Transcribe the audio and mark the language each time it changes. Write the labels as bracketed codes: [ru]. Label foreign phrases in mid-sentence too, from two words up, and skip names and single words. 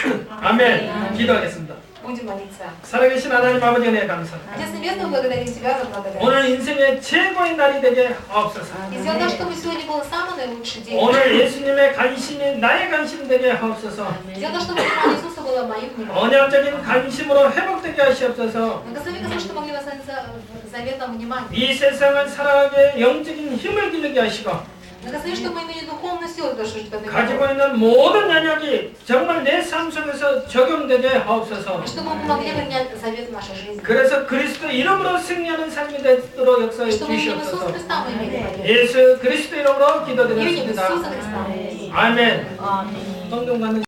[ko] 아멘. 기도하겠습니다. [ru] Будем молиться. [ko] 살아계신 하나님 아버지 은혜 감사합니다. [ru] Отец Небесный, благодарим Тебя за благодарность. [ko] 오늘 인생의 최고의 날이 되게 하옵소서. [ru] И сделай так, чтобы сегодня был самый наилучший день. [ko] 오늘 예수님의 관심이 나의 관심 되게 하옵소서. [ru] Сделай так, чтобы внимание Иисуса было моим вниманием. [ko] 언약적인 관심으로 회복되게 하시옵소서. [ru] Благослови, Господь, что могли восстановиться в заветном внимании. [ko] 이 세상을 살아가게 영적인 힘을 기르게 하시고 [ru] Благослови, чтобы мы имели духовную силу, то, что ждет от [ko] 가지고 [ru] Него. [ko] 있는 모든 연약이 정말 내 삶 속에서 적용되게 하옵소서. [ru] Чтобы мы могли принять завет в нашей жизни. [ko] 그래서 그리스도 이름으로 승리하는 삶이 되도록 역사해 [ru] Чтобы именем Иисуса [ko] 주시옵소서. [ru] Христа мы имели победу. [ko] 예수 그리스도 이름으로 [ru] Именем [ko] 기도드렸습니다. [ru] Иисуса Христа. [ko] 아멘. 성경 받는